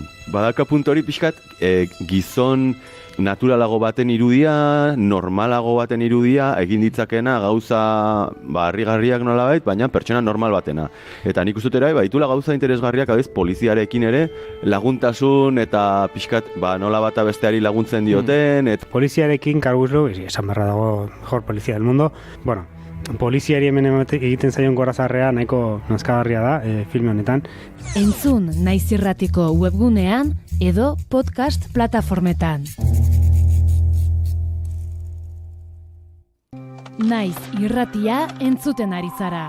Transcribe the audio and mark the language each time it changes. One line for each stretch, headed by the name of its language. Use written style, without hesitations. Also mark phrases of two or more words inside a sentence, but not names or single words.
Basque: Badaka puntu hori pixkat gizon naturalago baten irudia, normalago baten irudia, egin ditzakena gauza harrigarriak nolabait, baina pertsona normal batena. Eta nik ustutera baitula gauza interesgarriak poliziarekin ere, laguntasun eta pixkat nola bata besteari laguntzen dioten. Poliziarekin karguzlu, esan barra dago
Spanish: mejor polizia del mundo,
Basque: poliziari hemen egiten zaion gorazarrea nahiko nazkagarria da filme honetan. Entzun Naiz Irratiko webgunean edo podcast plataformetan. Naiz Irratia entzuten ari zara.